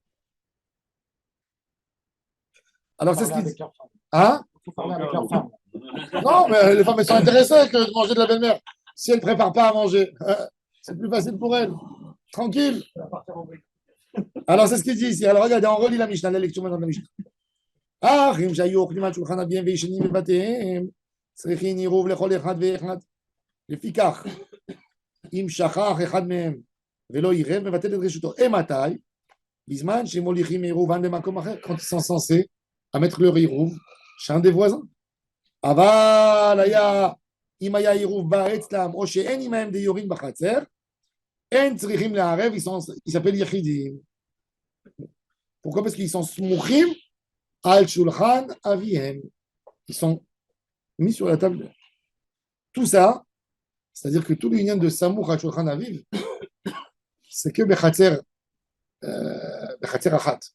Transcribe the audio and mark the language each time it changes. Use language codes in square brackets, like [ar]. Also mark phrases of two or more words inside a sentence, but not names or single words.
[fr] Alors, c'est ce qu'ils disent. Hein? Il faut parler avec leur femme. Non, mais les femmes, elles sont intéressées que de manger de la belle-mère. Si elles ne préparent pas à manger, c'est plus facile pour elles. Tranquille. Alors, c'est ce qu'il dit ici. Alors, regardez, on relit la Mishnah, la lecture maintenant de la Mishnah. [he] האחים שהיו אוכלים על שולחן אביהם וישנים בבתיהם צריכים עירוב לכל אחד ואחד. לפיכך, אם שכח אחד מהם ולא עירב, מבטל את רשותו. מתי? בזמן שהם מוליכים עירובן במקום אחר, [fr] quand ils sont censés à mettre leur עירוב chez un des voisins. [he] אבל אם היה עירוב בא אצלם, או שאין עמהם דיורים בחצר, אין צריכים לערב, [fr] ils s'appellent יחידים. Pourquoi? Parce qu'ils sont [he] סמוכים על שולחן אביהם. [fr] Ils sont mis sur la table. Tout ça, c'est-à-dire que tout l'union de [he] סמוך על שולחן אביו, [fr] c'est que [he] בחצר אחת.